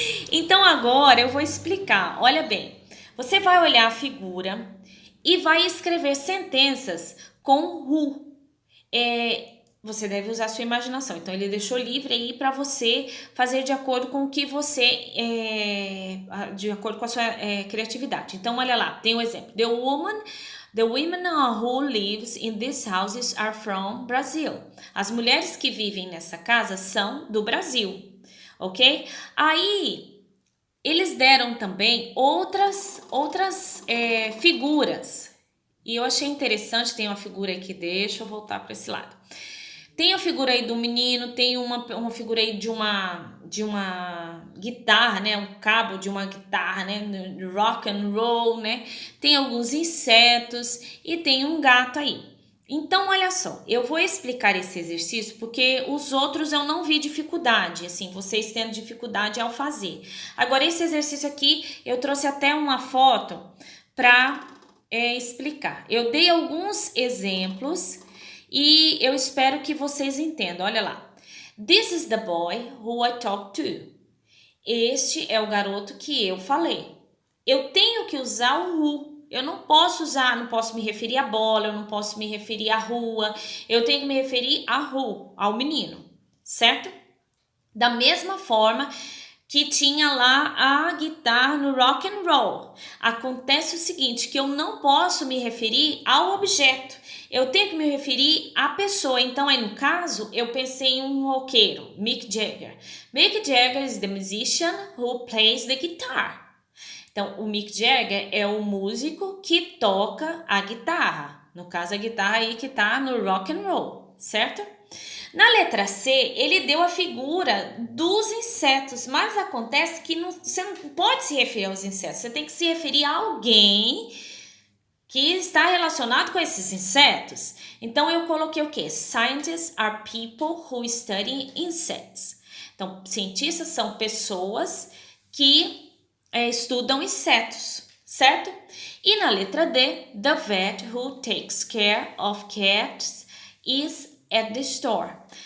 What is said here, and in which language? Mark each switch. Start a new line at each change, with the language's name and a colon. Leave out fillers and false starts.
Portuguese: Então agora eu vou explicar. Olha bem, você vai olhar a figura e vai escrever sentenças com who. Você deve usar a sua imaginação. Então, ele deixou livre aí para você fazer de acordo com o que você... de acordo com a sua criatividade. Então, olha lá, tem um exemplo.
English: The women who lives in these houses are from Brazil.
Portuguese: As mulheres que vivem nessa casa são do Brasil, ok? Aí, eles deram também outras figuras. E eu achei interessante, tem uma figura aqui, deixa eu voltar para esse lado. Tem a figura aí do menino, tem uma figura aí de uma guitarra, né? Um cabo de uma guitarra, né? Rock and roll, né? Tem alguns insetos e tem um gato aí. Então, olha só, eu vou explicar esse exercício porque os outros eu não vi dificuldade, assim, vocês tendo dificuldade ao fazer. Agora, esse exercício aqui, eu trouxe até uma foto para explicar. Eu dei alguns exemplos e eu espero que vocês entendam. Olha lá.
English: This is the boy who I talked to.
Portuguese: Este é o garoto que eu falei. Eu tenho que usar o who. Eu não posso usar, não posso me referir à bola, eu não posso me referir à rua, eu tenho que me referir à rua, ao menino, certo? Da mesma forma que tinha lá a guitarra no rock and roll. Acontece o seguinte, que eu não posso me referir ao objeto. Eu tenho que me referir à pessoa. Então, aí no caso, eu pensei em um roqueiro, Mick Jagger.
English: Mick Jagger is the musician who plays the guitar.
Portuguese: Então, o Mick Jagger é o músico que toca a guitarra. No caso, a guitarra aí que tá no rock and roll, certo? Na letra C, ele deu a figura dos insetos, mas acontece que você não pode se referir aos insetos, você tem que se referir a alguém que está relacionado com esses insetos. Então, eu coloquei o quê?
English: Scientists are people who study insects.
Portuguese: Então, cientistas são pessoas que estudam insetos, certo? E na letra D,
English: the vet who takes care of cats is at the store.